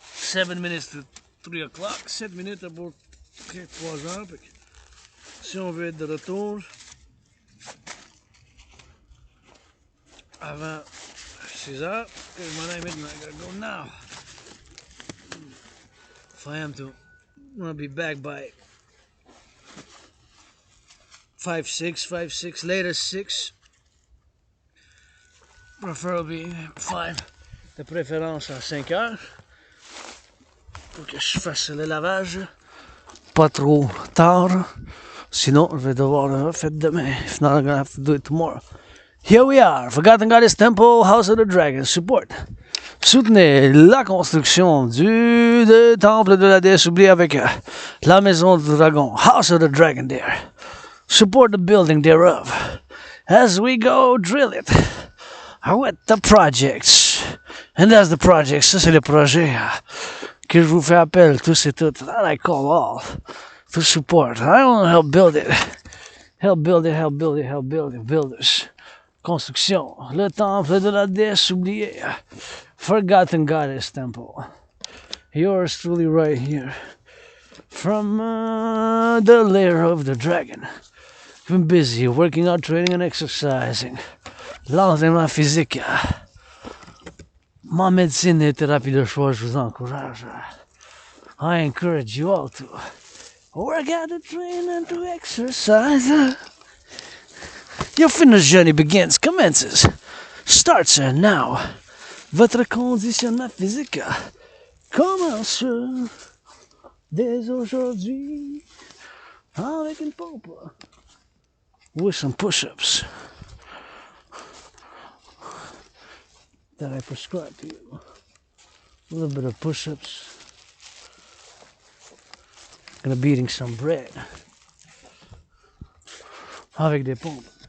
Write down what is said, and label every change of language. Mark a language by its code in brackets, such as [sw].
[en] 7 minutes to 3 o'clock. [fr] 7 minutes pour 3 heures. Si on veut être de retour avant 6 heures, [en] because my name is I gotta go now. If I am to, I'm gonna be back by 5, 6, later 6. Preferably 5. [fr] De préférence à 5 heures. Pour que je fasse le lavage. Pas trop tard. Sinon, je vais devoir le refaire demain. [en] If not, I'm gonna have to do it tomorrow. Here we are. Forgotten Goddess Temple, House of the Dragon. Support. [fr] Soutenez la construction du temple de la déesse oubliée avec la maison du dragon. [en] House of the Dragon there. Support the building thereof. As we go, drill it. With the projects. And that's the projects. [fr] Ça, c'est le projet que je vous fais appel. Tout c'est tout. [en] That I call all. To support. I want to help build it. Help build it, help build it, help build it. Builders. Construction. [fr] Le temple de la déesse oubliée. [en] Forgotten Goddess Temple. Yours truly right here. From the lair of the dragon. I've been busy working out, training and exercising. [fr] L'entraînement physique. Ma médecine et thérapie de choix, je vous encourage. [en] I encourage you all to work out, to train and to exercise. Your fitness journey commences, starts now. [fr] Votre conditionnement physique commence dès aujourd'hui avec une pompe. [en] With some push-ups that I prescribe to you. A little bit of push-ups. Gonna be eating some bread [fr] avec des pompes.